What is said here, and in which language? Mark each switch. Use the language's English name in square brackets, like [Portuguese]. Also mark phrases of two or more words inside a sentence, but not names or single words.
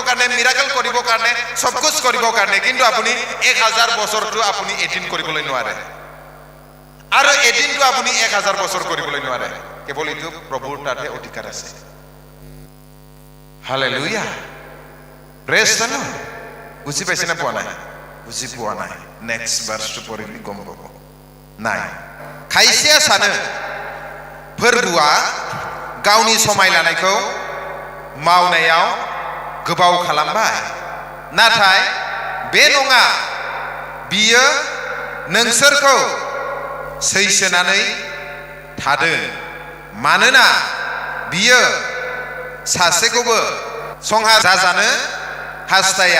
[Assamese] কাৰণে মিৰাকল কৰিবৰ কাৰণে [Hindi] सब कुछ [Assamese] কৰিবৰ কাৰণে কিন্তু আপুনি 1000 বছৰটো আপুনি এদিন কৰিবলৈ নোৱাৰে আৰু এদিনটো আপুনি 1000 বছৰ কৰিবলৈ নোৱাৰে কেৱল এইটো প্ৰভুৰ তাতে অধিকাৰ আছে হালেলুয়া [English] praise the lord [Assamese] বুজি পাইছেনে পোৱা নাই বুজি পোৱা নাই [English] next verseটো [Assamese] পঢ়িলে গম পাব [Bodo] नाय खायसेया सानो फोरबुआ गावनि समाय लानायखौ मावनायाव गोबाव खालामबाय नाथाय बे नङा बियो नोंसोरखौ सैसोनानै थादों मानोना बियो सासेखौबो संहार जाजानो हास्थाया